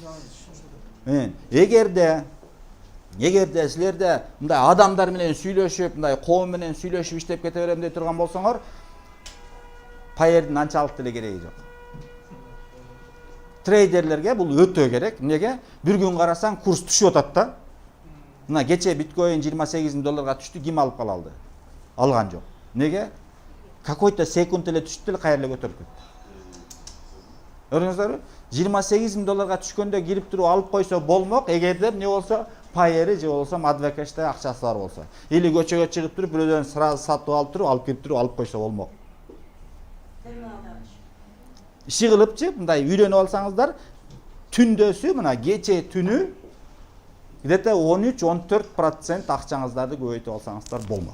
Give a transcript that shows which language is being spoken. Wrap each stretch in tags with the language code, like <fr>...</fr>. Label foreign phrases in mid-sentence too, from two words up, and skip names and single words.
<ky>Эгерде силерде мындай адамдар менен сүйлөшүп, мындай коом менен сүйлөшүп иштеп кете берем дей турган болсоңор, пайердин анчалык деле кереги жок. Трейдерлерге бул өтө керек. Неге? бир күн карасаң курс түшүп атат да. Мына кече биткоин $28,000 түштү, ким алып кала алды? Алган жок. Неге? Какой-то секунд эле түштү эле кайра эле көтөрүп кетти. Көрдүңүздөрбү? $28,000 түшкөндө кирип туруп алып койсо болмок, эгерде эмне болсо, пайери же болсо адвокатчта акчасы бар болсо. Или көчөгө чыгып туруп, бирөөдөн сразу сатып алып туруп, алып кирип туруп алып койсо болмок. Иши кылыпчы, мындай үйрөнүп алсаңыздар, түндөсү мына кече түнү где-то 13-14% акчаңыздарды көбөйтүп алсаңыздар болмок.</ky>